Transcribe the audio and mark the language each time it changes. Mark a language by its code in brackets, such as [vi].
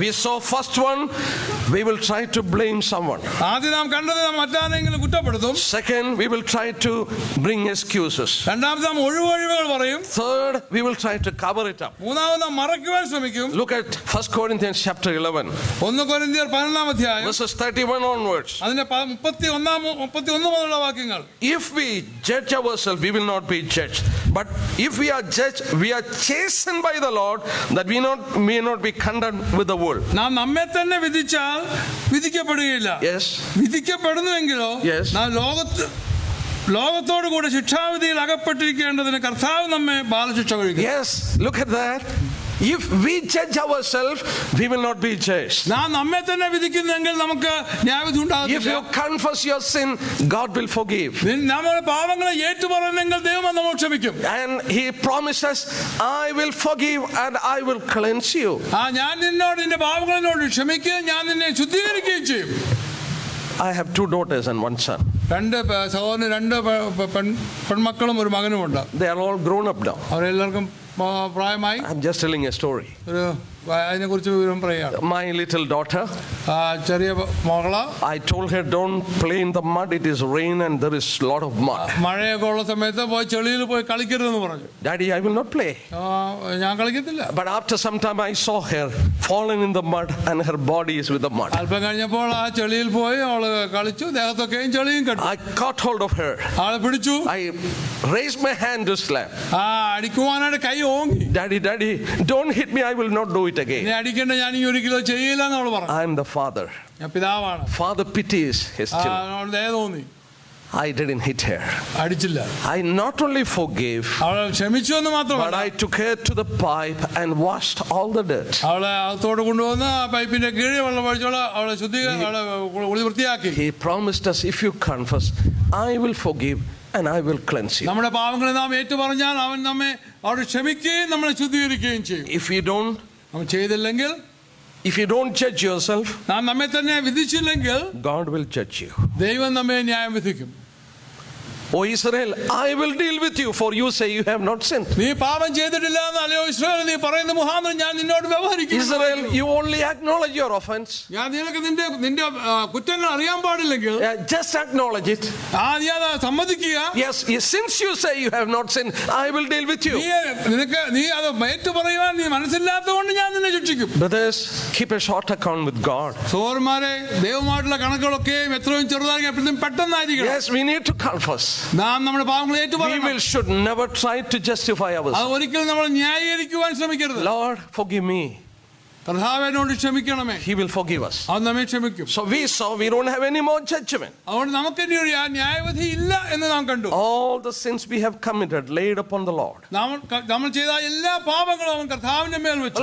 [en] We saw first one, we will try to blame someone. [ml] ആദ്യം നാം കണ്ടത് നാം മറ്റാരെങ്കിലും കുറ്റപ്പെടുത്തും. [en] Second, we will try to bring excuses. [ml] രണ്ടാമത് നാം ഒഴിവുകൾ പറയും. [en] Third, we will try to cover it up. [ml] മൂന്നാമത് നാം മറയ്ക്കുവാൻ ശ്രമിക്കും. [en] Look at 1 Corinthians chapter 11. [ml] 1 കൊരിന്ത്യർ 11-ാം അധ്യായം [en] Verses 31 onwards. [ml] അതിന്റെ 31 മുതലുള്ള വാക്യങ്ങൾ. [en] If we judge ourselves, we will not be judged. But if we are judged, we are chastened by the Lord, that we may not be condemned with the world. [ml] നാം നമ്മെ തന്നെ വിധിച്ചാൽ വിധിക്കപ്പെടുകയില്ല. [en] Yes. [ml] വിധിക്കപ്പെടുന്നുവെങ്കിലോ [en] Yes. [ml] നാം ലോകത്തോടു കൂടെ ശിക്ഷാവിധിയിൽ അകപ്പെട്ടിരിക്കേണ്ടതിന് കർത്താവ് നമ്മെ ബാലശിക്ഷ കഴിക്കും. [en] Yes, look at that. If we judge ourselves, we will not be judged. [ml] നാം നമ്മെ തന്നെ വിധിക്കുന്നെങ്കിൽ നമുക്ക് ന്യായവിധി [en] If [ml] ഉണ്ടാകില്ല. [en] you confess your sin, God will forgive. [ml] നമ്മുടെ പാപങ്ങളെ ഏറ്റുപറയുന്നെങ്കിൽ ദൈവം നമ്മെ ക്ഷമിക്കും. [en] And he promises, I will forgive and I will cleanse you. [ml] ഞാൻ നിന്റെ പാപങ്ങളോട് ക്ഷമിക്കുകയും ഞാൻ നിന്നെ ശുദ്ധീകരിക്കുകയും ചെയ്യും. [en] I have 2 daughters and 1 son. [ml] രണ്ട് സഹോദരന് 2 പെൺമക്കളും ഒരു മകനുമുണ്ട്. [en] They are all grown up now. [ml] അവരെല്ലാവർക്കും പ്രായമായി. [en] I'm just telling a story. [ml] അതിനെ കുറിച്ച് വിവരം പറയുകയാണ്. [en] My little daughter, [ml] ചെറിയ മകള്, [en] I told her, don't play in the mud, it is rain and there is a lot of mud. [ml] മഴയൊക്കെ ഉള്ള സമയത്ത് ചെളിയിൽ പോയി കളിക്കരുതെന്ന് പറഞ്ഞു. [en] Daddy, I will not play. [ml] ഞാൻ കളിക്കത്തില്ല. [en] But after some time I saw her fallen in the mud and her body is with the mud. [ml] അല്പം കഴിഞ്ഞപ്പോൾ ആ ചെളിയിൽ പോയി അവള് കളിച്ചു, ദേഹത്തൊക്കെയും ചെളിയും കെട്ടു. [en] I caught hold of her. [ml] ആളെ പിടിച്ചു. [en] I raised my hand to slap. [ml] അടിക്കുവാനായിട്ട് കൈ ഓങ്ങി. [en] Daddy, don't hit me, I will not do it again. [ml] നീ അടിക്കണ്ട, ഞാൻ ഈ ഒരിക്കലും ചെയ്യില്ല എന്ന് അവള് പറഞ്ഞു. [en] I am the father. [ml] ഞാൻ പിതാവാണ്. [en] Father pities his children. [ml] ദയ തോന്നി. [en] I didn't hit her. [ml] അടിച്ചില്ല. [en] I not only forgave, [ml] അവളെ ക്ഷമിച്ചു എന്ന് മാത്രമല്ല, [en] but I took her to the pipe and washed all the dirt. [ml] അവളെ അകത്തോട് കൊണ്ടുവന്ന് ആ പൈപ്പിന്റെ കീഴിൽ വെള്ളം ഒഴിച്ചോളെ അവളെ കുളി വൃത്തിയാക്കി. [en] He promised us, if you confess, I will forgive and I will cleanse you. [ml] നമ്മുടെ പാപങ്ങളെ നാം ഏറ്റുപറഞ്ഞാൽ അവൻ നമ്മെ അവിടെ ക്ഷമിക്കുകയും നമ്മളെ ശുദ്ധീകരിക്കുകയും ചെയ്യും. [en] If you don't, [ml] അവൻ ചെയ്തില്ലെങ്കിൽ, [en] if you don't judge yourself, [ml] നാം നമ്മെ തന്നെ വിധിച്ചില്ലെങ്കിൽ [en] God will judge you. [ml] ദൈവം നമ്മെ ന്യായം വിധിക്കും. [en] O Israel, I will deal with you, for you say you have not sinned. [ml] നീ പാപം ചെയ്തിട്ടില്ല എന്ന് അല്ലയോ ഇസ്രായേൽ നീ പറയുന്ന മുഖാന്തരം ഞാൻ നിന്നോട് വ്യവഹരിക്കും. [en] Israel, you only acknowledge your offense. [ml] ഞാൻ നിനക്ക് നിന്റെ കുറ്റങ്ങൾ അറിയാൻ പാടില്ലെങ്കിൽ [en] Just acknowledge it. [ml] നീ അത് സമ്മതിക്കുക. [en] Yes, since you say you have not sinned, I will deal with you. [ml] നീ അത് ഏറ്റു പറയുവാൻ നീ മനസ്സില്ലാത്തതുകൊണ്ട് ഞാൻ നിന്നെ ശിക്ഷിക്കും. [en] Brothers, keep a short account with God. [ml] സഹോദരന്മാരെ, ദൈവമായിട്ടുള്ള കണക്കുകളൊക്കെ എത്രയും ചെറുതായിരിക്കും പെട്ടെന്നായിരിക്കും. [en] Yes, we need to confess. [ml] നാം നമ്മുടെ പാപങ്ങളെ ഏറ്റുപറയണം. [en] We should never try to justify ourselves. [ml] ഒരിക്കലും നമ്മൾ ന്യായീകരിക്കുവാൻ ശ്രമിക്കരുത്. [en] Lord, forgive me. [ml] കർത്താവേ എന്നോട് ക്ഷമിക്കണമേ, [en] He will forgive us. [ml] അവൻ നമ്മെ ക്ഷമിക്കും. [en] So we saw we don't have any more judgment. [ml] അതുകൊണ്ട് നമുക്ക് ഇനി ഒരു ന്യായവിധി ഇല്ല എന്ന് നാം കണ്ടു. [en] All the sins we have committed laid upon the Lord. [ml] നമ്മൾ ചെയ്ത എല്ലാ പാപങ്ങളും അവൻ കർത്താവിന്റെ മേൽ വെച്ചു.